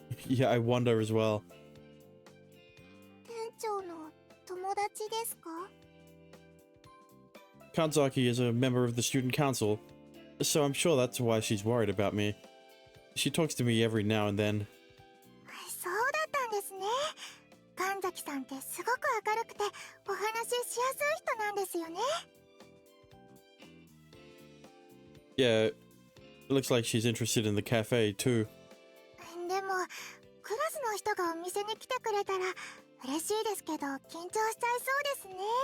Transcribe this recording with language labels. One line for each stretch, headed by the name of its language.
English: Yeah, I wonder as well.
Japanese: 店長の友達ですか？
English: Kanzaki is a member of the student council, so I'm sure that's why she's worried about me. She talks to me every now and then.
Japanese: そうだったんですね。神崎さんってすごく明るくてお話ししやすい人なんですよね。
English: Yeah, it looks like she's interested in the cafe too.
Japanese: でもクラスの人がお店に来てくれたら嬉しいですけど緊張しちゃいそうですね。